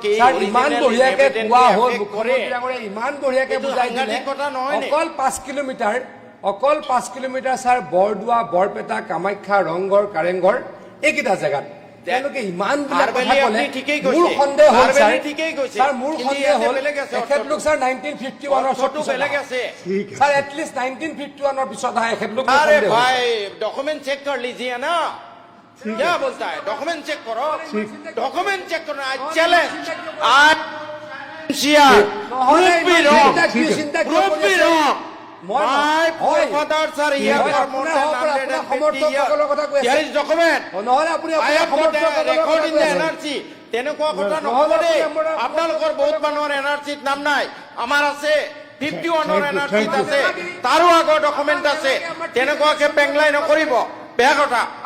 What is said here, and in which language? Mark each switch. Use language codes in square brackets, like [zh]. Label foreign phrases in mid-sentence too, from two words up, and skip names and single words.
[as] ইমান বঢ়িয়াকে কোৱা হ'ল মুখ্যমন্ত্ৰী ডাঙৰে ইমান বঢ়িয়াকে বুজাই দিলে অকল 5 কিলোমিটাৰ ছাৰ বৰদোৱা বৰপেটা কামাখ্যা ৰংঘৰ কাৰেংঘৰ এইকেইটা জেগাত তেওঁলোকে ইমান বিলাক কথা ক'লে মোৰ সন্দেহ হ'ল ছাৰ মোৰ সন্দেহ হ'ল এখেতলোক ছাৰ 1951 ফটো বেলেগ আছে ছাৰ এটলিষ্ট 1951 পিছত আহে এখেতলোক [hi] ভাই [en] document check [hi] कर लीजिए ना क्या बोलता है [en] document check [hi] करो आज चैलेंज आज [as] তেনেকুৱা কথা নহ'ব দেই আপোনালোকৰ বহুত মানুহৰ এনআৰচিত নাম নাই আমাৰ আছে 51ৰ এনআৰচিত আছে তাৰো আগৰ ডকুমেন্ট আছে তেনেকুৱাকে পেংলাই নকৰিব বেয়া কথা